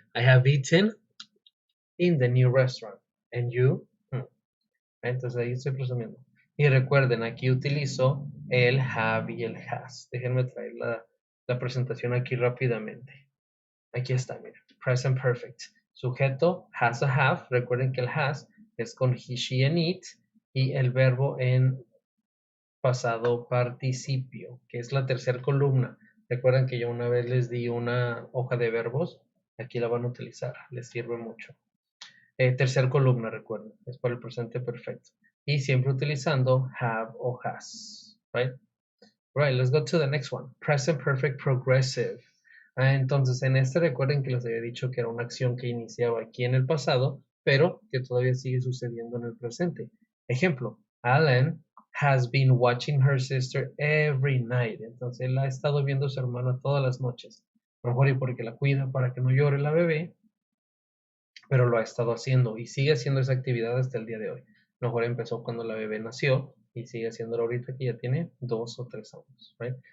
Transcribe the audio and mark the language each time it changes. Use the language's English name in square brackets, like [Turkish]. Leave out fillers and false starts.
[English] I have eaten in the new restaurant. And you? [Spanish] Entonces ahí estoy presumiendo. Y recuerden, aquí utilizo el have y el has. Déjenme traer la presentación aquí rápidamente. Aquí está, miren. Present perfect. Sujeto, has a have. Recuerden que el has es con he, she, and it. y el verbo en pasado participio, que es la tercera columna. Recuerdan que yo una vez les di una hoja de verbos, aquí la van a utilizar, les sirve mucho. Tercer columna, recuerden, es para el presente perfecto. Y siempre utilizando have o has, right? [English] Right, let's go to the next one. Present perfect progressive. [Spanish] Entonces, en este recuerden que les había dicho que era una acción que iniciaba aquí en el pasado, pero que todavía sigue sucediendo en el presente. Ejemplo, [English] Alan has been watching her sister every night. [Spanish] Entonces, él ha estado viendo a su hermana todas las noches. Mejor y porque la cuida para que no llore la bebé, pero lo ha estado haciendo y sigue haciendo esa actividad hasta el día de hoy. Mejor empezó cuando la bebé nació y sigue haciéndolo ahorita que ya tiene 2 o 3 años, ¿right?